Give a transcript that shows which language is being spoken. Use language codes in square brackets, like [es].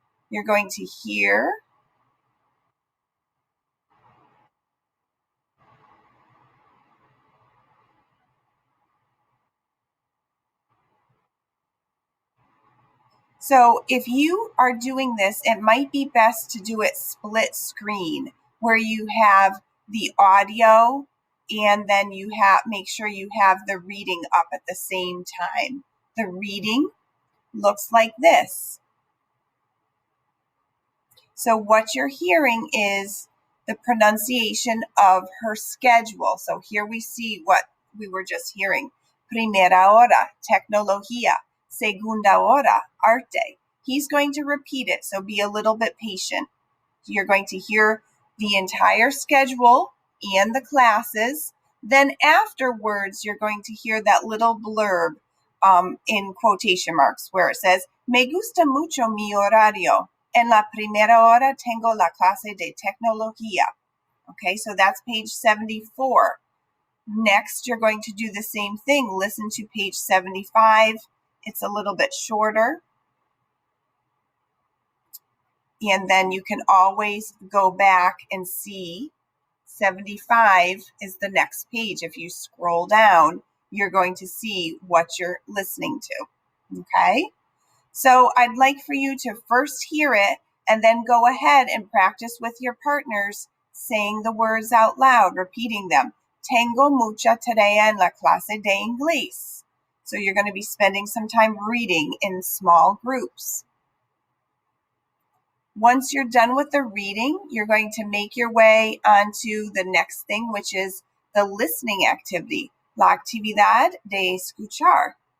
[en] You're going to hear So if you are doing this, it might be best to do it split screen, where you have the audio and then you make sure you have the reading up at the same time. The reading looks like this. So what you're hearing is the pronunciation of her schedule. So here we see what we were just hearing. [es] Primera hora, tecnología. Segunda hora, arte. [en] He's going to repeat it, so be a little bit patient. You're going to hear the entire schedule and the classes. Then afterwards, you're going to hear that little blurb in quotation marks where it says, [es] Me gusta mucho mi horario. En la primera hora tengo la clase de tecnología. [en] Okay, so that's page 74. Next, you're going to do the same thing. Listen to page 75. It's a little bit shorter. And then you can always go back and see 75 is the next page. If you scroll down, you're going to see what you're listening to. Okay? So I'd like for you to first hear it and then go ahead and practice with your partners saying the words out loud, repeating them. [es] Tengo mucha tarea en la clase de inglés. [en] So you're going to be spending some time reading in small groups. Once you're done with the reading, you're going to make your way onto the next thing, which is the listening activity, [es] la actividad de escuchar.